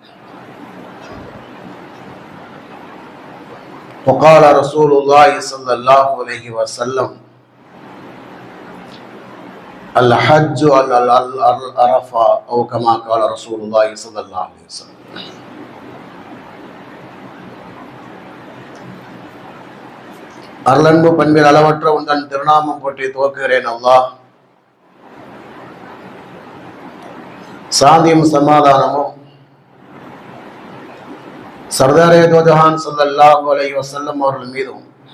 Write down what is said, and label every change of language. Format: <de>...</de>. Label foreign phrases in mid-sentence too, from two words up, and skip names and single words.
<ar>وقال رسول الله صلى الله عليه وسلم الحج على العرفة أو كما قال رسول الله صلى الله عليه وسلم.</ar> <ta>அருளன்பு பண்பில் அளவற்ற உந்தன் திருநாமம் போற்றி துவக்குகிறேன். அல்லாஹ் சாந்தியும் சமாதானமும் சர்தாரே தோஜஹான்</ta> <ar>صلى الله عليه وسلم</ar> <ta>அவர்கள் மீதும்</ta>